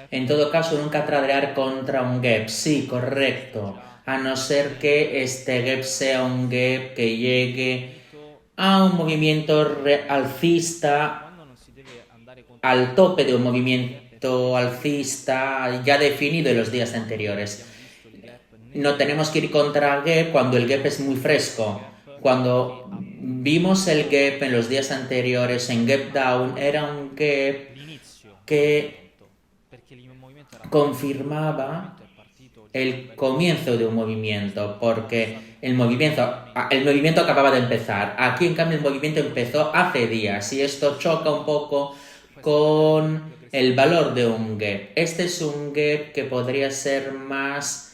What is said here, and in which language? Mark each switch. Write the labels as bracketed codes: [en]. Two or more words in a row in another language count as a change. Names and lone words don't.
[es] En todo caso, nunca tradear contra un gap. Sí, correcto. A no ser que este gap sea un gap que llegue a un movimiento alcista, [it] quando non si deve andare contro [es] al tope de un movimiento alcista ya definido en los días anteriores. [it] visto il gap [es] No tenemos que ir contra gap cuando el gap es muy fresco. Cuando vimos el gap en los días anteriores en gap down, era un gap [it] l'inizio [es] que [it] perché il movimento era [es] confirmaba [it] è partito [es] el comienzo de un movimiento, porque el movimiento acababa de empezar. Aquí, en cambio, el movimiento empezó hace días y esto choca un poco con el valor de un gap. Este es un gap que podría ser más...